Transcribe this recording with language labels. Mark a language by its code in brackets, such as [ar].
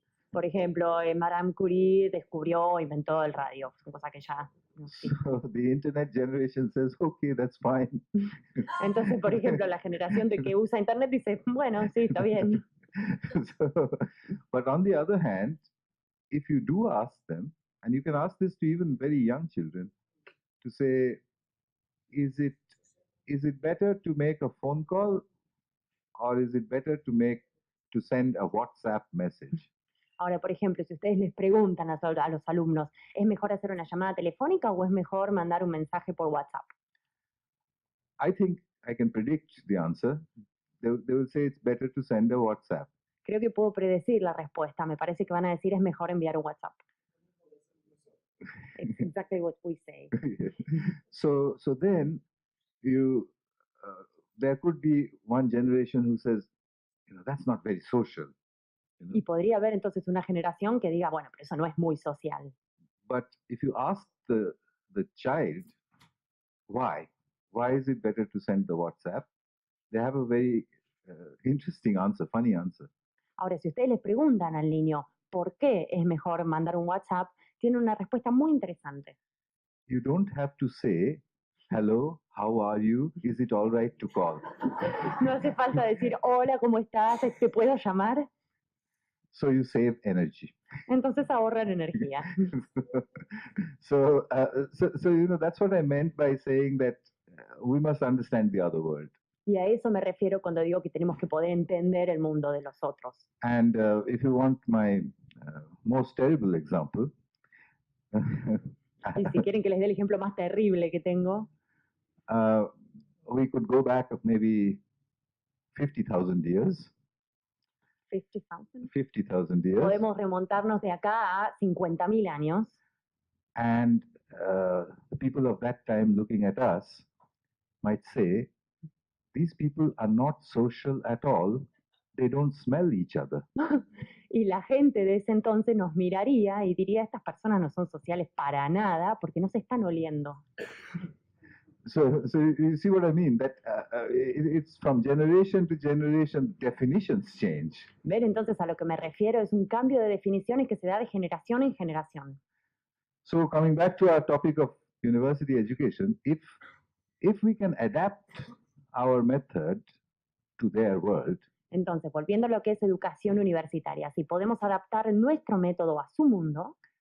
[es] Por ejemplo, Madame Curie descubrió o inventó el radio, cosa que ya no existe. [en] So the internet generation says, okay, that's fine. [es] Entonces, por ejemplo, la generación de que usa internet dice, bueno, sí, está bien. [en] So, but on the other hand, if you do ask them, and you can ask this to even very young children, to say, is it better to make a phone call, or is it better to send a WhatsApp message? [es] Ahora, por ejemplo, si ustedes les preguntan a los alumnos, ¿es mejor hacer una llamada telefónica o es mejor mandar un mensaje por WhatsApp? [en] I think I can predict the answer. They will say it's better to send a WhatsApp. [es] Creo que puedo predecir la respuesta. Me parece que van a decir es mejor enviar un WhatsApp. [en] It's exactly what we say. So then there could be one generation who says, that's not very social. [es] Y podría haber entonces una generación que diga, bueno, pero eso no es muy social. [en] But if you ask the child, why is it better to send the WhatsApp? They have a very interesting answer, funny answer. [es] Ahora, si ustedes les preguntan al niño por qué es mejor mandar un WhatsApp, tiene una respuesta muy interesante. [en] You don't have to say, hello, how are you? Is it all right to call? [es] No hace falta decir, hola, ¿cómo estás? ¿Te puedo llamar? [en] So you save energy. [es] Entonces ahorran energía. [en] So that's what I meant by saying that we must understand the other world. [es] Y a eso me refiero cuando digo que tenemos que poder entender el mundo de los otros. [en] And if you want my most terrible example, [es] y si quieren que les dé el ejemplo más terrible que tengo, [en] we could go back of maybe 50,000 years. 50,000. 50,000 years. [es] Podemos remontarnos de acá a 50.000 años. [en] And the people of that time looking at us might say, these people are not social at all. They don't smell each other. [es] Y la gente de ese entonces nos miraría y diría, estas personas no son sociales para nada porque no se están oliendo. [en] So you see what I mean? That it's from generation to generation, definitions change. [es] Ver entonces a lo que me refiero es un cambio de definiciones que se da de generación en generación. [en] So coming back to our topic of university education, if we can adapt our method to their world. [es] Entonces, volviendo a lo que es educación universitaria, si podemos adaptar nuestro método a su mundo,